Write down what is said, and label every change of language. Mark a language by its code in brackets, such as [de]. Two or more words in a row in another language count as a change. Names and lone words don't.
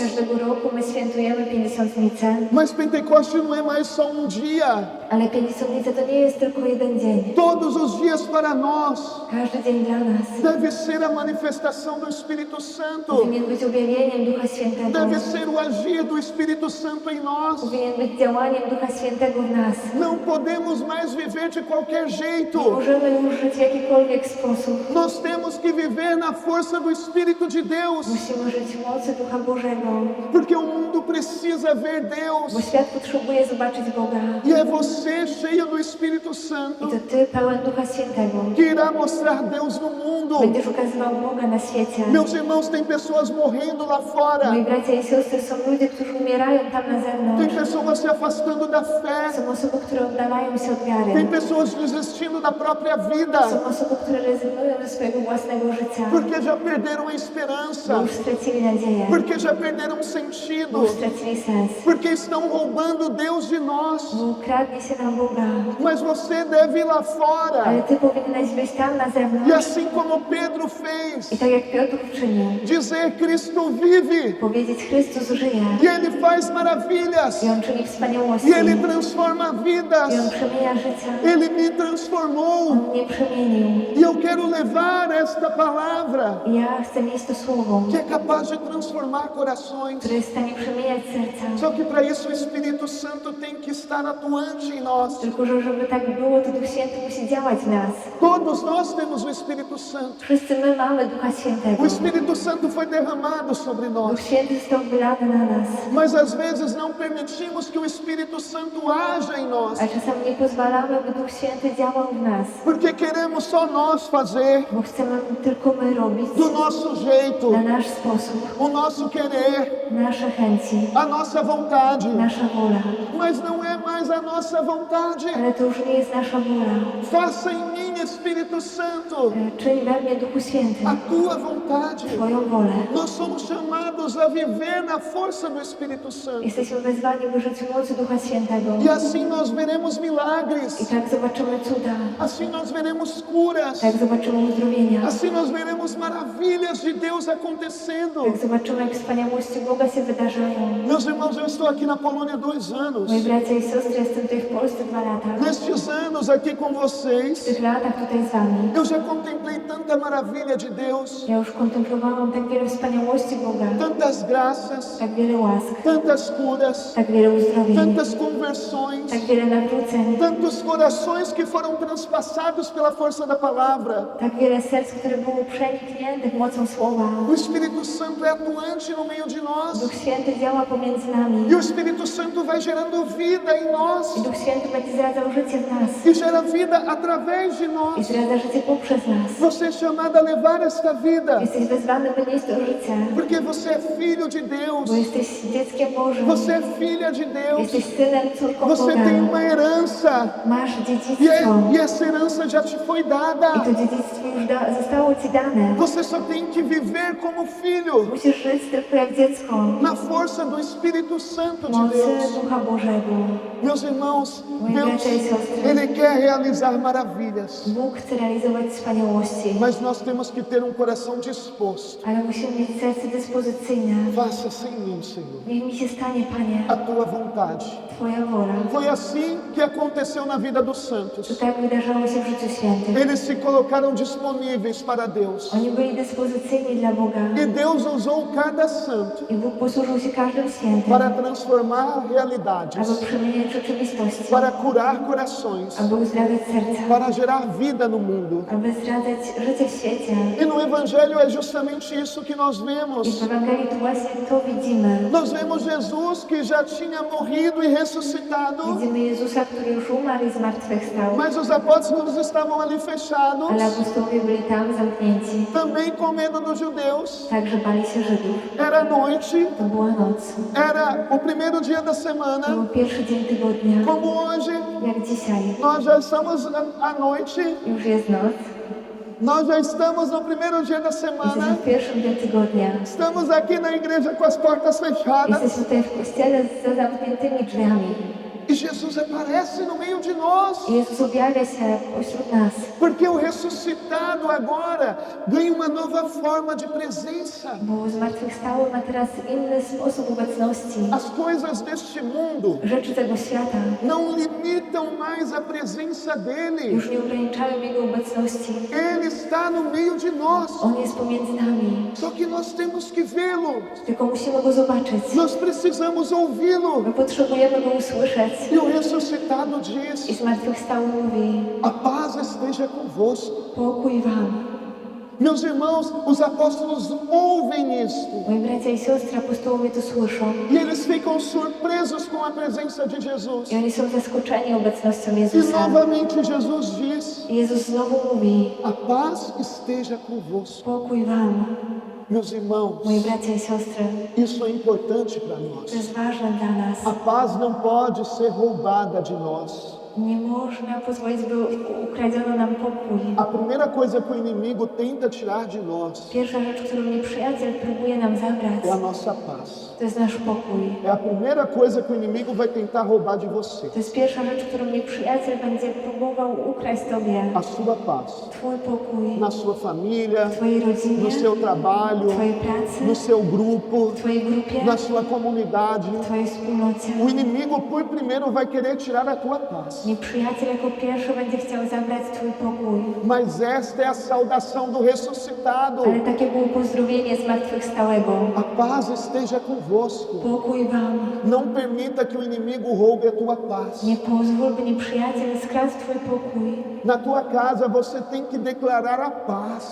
[pl] każdego roku my świętujemy Pięćdziesiątnicę. [pt] Mas Pentecoste não é mais só dia. [pl] Ale Pięćdziesiątnica to nie jest tylko jeden dzień. [pt] Todos os dias para nós [pl] Każdy dzień dla nas [pt] deve ser a manifestação do Espírito Santo. [pl] powinien być objawieniem Ducha Świętego. [pt] Deve ser o agir do Espírito Santo em nós. [pl] Powinien być działaniem Ducha Świętego w nas. [pt] Não podemos mais viver de qualquer [pl] Nie [pt] jeito. [pl] możemy już żyć w jakikolwiek sposób. [pt] Nós temos que viver viver na força do Espírito de Deus, [pl] Musimy żyć w mocy Ducha Bożego, [pt] porque o mundo precisa ver [pl] bo [pt] Deus. [pl] świat potrzebuje zobaczyć Boga. [pt] E é você, cheio do Espírito [pl] I [pt] Santo, [pl] to Ty, pełen Ducha Świętego, [pt] que irá mostrar Deus no mundo. [pl] będziesz ukazywał Boga na świecie. [pt] Meus irmãos, tem pessoas morrendo lá fora, [pl] Moi bracia i siostry, są ludzie, którzy umierają tam na [pt] tem [pl] zewnątrz. [pt] pessoas se afastando da fé, [pl] Są osoby, które oddalają się od [pt] tem [pl] wiary. [pt] pessoas desistindo da própria vida, [pl] Są osoby, które rezygnują ze swojego własnego życia, [pt] porque já perderam a [pl] bo [pt] esperança, [pl] już stracili nadzieję, [pt] porque já perderam o [pl] bo [pt] sentido, [pl] już stracili sens, [pt] porque estão roubando Deus de nós. [pl] bo kradnie się nam Boga. [pt] Mas você deve ir lá fora, [pl] Ale Ty powinieneś być tam na [pt] e [pl] zewnątrz [pt] assim como Pedro fez, [pl] i tak jak Piotr czynił, [pt] dizer: Cristo vive, [pl] powiedzieć: Chrystus żyje [pt] e Ele faz maravilhas, [pl] i On czyni wspaniałości, [pt] e Ele transforma vidas, [pl] i On przemienia życia. [pt] Ele me transformou. [pl] On mnie przemienił. [pt] E eu quero levar esta palavra [pl] I ja chcę mieć to słowo, [pt] que é capaz de transformar corações. [pl] które jest w stanie przemieniać serca. [pt] Só que para isso o Espírito Santo tem que estar atuante em nós. [pl] Tylko, że żeby tak było, to Duch Święty musi działać w nas. [pt] Todos nós temos o Espírito Santo. [pl] Wszyscy my mamy Ducha Świętego. [pt] O Espírito Santo foi derramado sobre [pl] Duch [pt] nós. [pl] Święty został wylany na nas. [pt] Mas às vezes não permitimos que o Espírito Santo haja em nós. [pl] A czasami nie pozwalamy, by Duch Święty działał w nas. [pt] Porque queremos só nós fazer [pl] Bo chcemy tylko my robić [pt] do nosso jeito, [pl] na nasz sposób, [pt] o nosso querer, [pl] nasze chęci, [pt] a nossa vontade. [pl] nasza wola. [pt] Mas não é mais a nossa vontade. [pl] Ale to już nie jest nasza wola. [pt] Faça em mim, Espírito Santo, [pl] Czyń we mnie, Duchu Święty, [pt] a tua vontade. [pl] Twoją wolę. [pt] Nós somos chamados a viver na força do Espírito Santo. [pl] Jesteśmy wezwani, by żyć w mocy Ducha Świętego. [pt] E assim nós veremos [pl] I [pt] milagres. [pl] tak zobaczymy cuda, [pt] Assim nós veremos curas. [pl] tak zobaczymy uzdrowienia, [pt] Assim nós veremos maravilhas de Deus acontecendo. [pl] tak zobaczymy, jak wspaniałości Boga się wydarzają. [pt] Meus irmãos, eu estou aqui na Polônia há 2 anos. [pl] Moi bracia i siostry, jestem tutaj w Polsce 2 lata. [pt] Nestes anos aqui com [pl] W [pt] vocês, [pl] tych latach tutaj z Wami [pt] eu já contemplei tanta maravilha de Deus, [pl] ja już kontemplowałam tak wiele wspaniałości Boga, [pt] tantas graças, [pl] tak wiele łask, [pt] tantas curas, [pl] tak wiele uzdrowień, [pt] tantas conversões, [pl] tak wiele nawróceń, [pt] tantos corações que foram transpassados pela força da palavra. [pl] tak wiele serc, które było przenikniętych mocą Słowa. [pt] O Espírito Santo é atuante no meio de nós. [pl] Duch Święty działa pomiędzy nami [pt] E o Espírito Santo vai gerando vida em nós. [pl] i Duch Święty będzie zradzał życie w nas [pt] E gera vida através de [pl] i [pt] nós. [pl] zdradza życie poprzez nas. [pt] Você é chamado a levar esta vida. [pl] Jesteś wezwany, by nieść to życie, [pt] Porque você é filho de Deus. [pl] bo jesteś dzieckiem Bożym, [pt] Você é filha de Deus. [pl] jesteś synem, córką [pt] Você [pl] Boga, [pt] tem uma herança. [pl] masz [pt] E [pl] dziedzictwo [pt] essa herança já te foi [pl] i [pt] dada. [pl] to dziedzictwo już zostało Ci dane. [pt] Você só tem que viver como filho. [pl] Musisz żyć tylko jak dziecko, [pt] Na força do Espírito Santo [pl] w [pt] de [pl] mocy [pt] Deus. [pl] Ducha Bożego. [pt] Meus irmãos, [pl] Moi [pt] Deus, [pl] bracia i siostry, [pt] Ele quer realizar maravilhas. [pl] Bóg chce realizować wspaniałości, [pt] Mas nós temos que ter um coração disposto. [pl] ale musimy mieć serce dyspozycyjne. [pt] Faça-se em mim, Senhor, [pl] Niech mi się stanie, Panie, [pt] a tua vontade. [pl] Twoja wola. [pt] Foi assim que aconteceu na vida dos [pl] To [pt] santos. [pl] tak wydarzało się w życiu świętych. [pt] Eles se colocaram disponíveis para Deus. [pl] Oni byli dyspozycyjni dla Boga [pt] E Deus usou cada santo [pl] i Bóg posłużył się każdym świętym, [pt] para transformar realidades, [pl] aby przemieniać rzeczywistość, [pt] para curar corações, [pl] aby uzdrawiać serca, [pt] para gerar vida no mundo. [pl] aby zdradzać życie w świecie. [pt] E no Evangelho é justamente isso que nós [pl] I [pt] vemos. [pl] w Ewangelii tu właśnie to widzimy. [pt] Nós vemos Jesus que já tinha morrido e ressuscitado, [pl] Widzimy Jezusa, który już umarł i zmartwychwstał, [pt] mas os apóstolos estavam ali fechados, [pl] ale apostołowie byli tam zamknięci. [pt] também com medo dos judeus. [pl] Także bali się Żydów. [pt] Era noite, [pl] To była noc. [pt] era o primeiro dia da [pl] To [pt] semana, [pl] był pierwszy dzień tygodnia, [pt] como hoje [pl] jak dzisiaj. [pt] nós já estamos à noite, [pl] Już jest noc. [pt] nós já estamos no primeiro dia da [pl] Jesteśmy [pt] semana, [pl] w pierwszym dniu tygodnia. [pt] estamos aqui na igreja com as portas fechadas [pl] Jesteśmy tutaj w kościele z zamkniętymi drzwiami. [pt] e Jesus aparece no meio de nós. [pl] I Jezus objawia się pośród nas. [pt] Porque o ressuscitado agora ganha uma nova forma de presença. [pl] Bo zmartwychwstały ma teraz inny sposób obecności. [pt] As coisas deste mundo [pl] Rzeczy tego świata [pt] não limitam mais a presença dele. [pl] już nie ograniczają Jego obecności. [pt] Ele está no meio de nós. [pl] On jest pomiędzy nami. [pt] Só que nós temos que vê-lo. [pl] Tylko musimy Go zobaczyć. [pt] Nós precisamos ouvi-lo. [pl] My potrzebujemy Go usłyszeć. [pt] E o ressuscitado [pl] I [pt] diz: [pl] zmartwychwstały mówi: [pt] a paz esteja convosco. [pl] pokój Wam. [pt] Meus irmãos, os apóstolos ouvem isto [pl] Moi bracia i siostry, apostołowie to słyszą [pt] e eles ficam surpresos com a presença de Jesus. [pl] i oni są zaskoczeni obecnością [pt] E [pl] Jezusa. [pt] novamente Jesus diz: [pl] I Jezus znowu mówi: [pt] a paz esteja convosco. [pl] pokój wam. [pt] Meus irmãos, [pl] Moi bracia i siostry, [pt] isso é importante para nós. [pl] to jest ważne dla nas. [pt] A paz não pode ser roubada de nós. [pl] Nie można pozwolić, by ukradziono nam pokój. [pt] A primeira coisa que o inimigo tenta tirar de nós [pl] Pierwsza rzecz, którą nieprzyjaciel próbuje nam zabrać, [pt] é a nossa paz. [pl] to jest nasz pokój. [pt] É a primeira coisa que o inimigo vai tentar roubar de você. [pl] To jest pierwsza rzecz, którą nieprzyjaciel będzie próbował ukraść tobie. [pt] A sua paz. [pl] Twój pokój, [pt] Na sua família, [pl] w twojej rodzinie, [pt] no seu trabalho, [pl] w twojej pracy, [pt] no seu grupo, [pl] w twojej grupie, [pt] na sua comunidade. [pl] w twojej wspólnocie. [pt] O inimigo, por primeiro, vai querer tirar a tua paz. [pl] Nieprzyjaciel jako pierwszy będzie chciał zabrać twój pokój. [pt] Mas esta é a saudação do ressuscitado. [pl] Ale takie było pozdrowienie zmartwychwstałego. [pt] A paz esteja convosco. [pl] Pokój wam. [pt] Não permita que o inimigo roube a tua paz. [pl] Nie pozwól, by nieprzyjaciel skradł twój pokój. [pt] Na tua casa você tem que declarar a paz.